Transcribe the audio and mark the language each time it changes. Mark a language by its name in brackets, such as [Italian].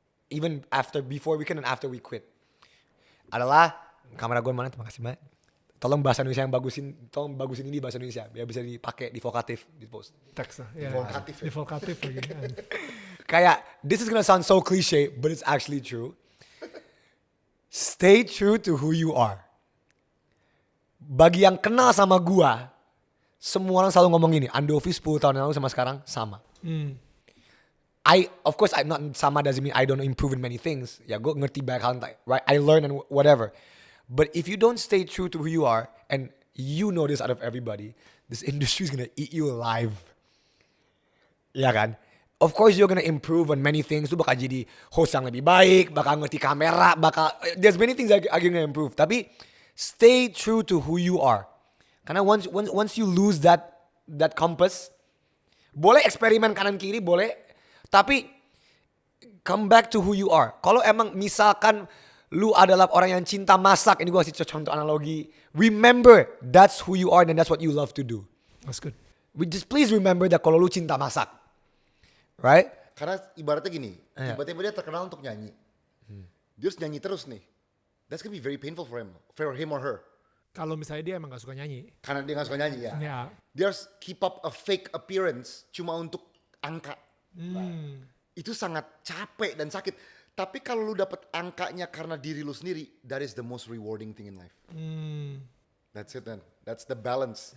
[English] Even before we can and after we quit. [Indonesian] Adalah kamera gue mana? Terima kasih banyak. Tolong bahasa Indonesia yang bagusin ini di bahasa Indonesia biar bisa dipakai di vokatif di post. Teks lah. Ya, Vokatif ya. di vokatif lagi. Kayak [English] this is gonna sound so cliche, but it's actually true. Stay true to who you are. [Indonesian] Bagi yang kenal sama gua, semua orang selalu ngomong gini, Andovi 10 tahun yang lalu sama sekarang sama. [English] Of course, I'm not sama doesn't mean I don't improve in many things. [Indonesian] Ya, gue ngerti banyak hal, [English] right? I learn and whatever. But if you don't stay true to who you are, and you know this out of everybody, this industry is gonna eat you alive. [Indonesian] Ya kan? [English] Of course, you're gonna improve on many things. [Indonesian] Lu bakal jadi host yang lebih baik, bakal ngerti kamera, [English] there's many things that are gonna improve. [Indonesian] Tapi [English] stay true to who you are. [Indonesian] Karena [English] once you lose that compass, [Indonesian] boleh eksperimen kanan kiri, boleh. Tapi [English] come back to who you are. [Indonesian] Kalau emang misalkan lu adalah orang yang cinta masak, ini gue kasih contoh analogi. [English] Remember, that's who you are and that's what you love to do. That's good. Just please remember that [Indonesian] kalau lu cinta masak. [English] Right? [Indonesian] Karena ibaratnya gini, tiba-tiba dia terkenal untuk nyanyi. Dia harus nyanyi terus nih. [English] That's gonna be very painful for him or her. [Indonesian] Kalau misalnya dia emang gak suka nyanyi. Karena dia gak suka nyanyi ya. Ya. Dia harus [English] keep up a fake appearance [Indonesian] cuma untuk angka. Itu sangat capek dan sakit. Tapi kalau lu dapet angkanya karena diri lu sendiri, [English] that is the most rewarding thing in life. That's it man. That's the balance.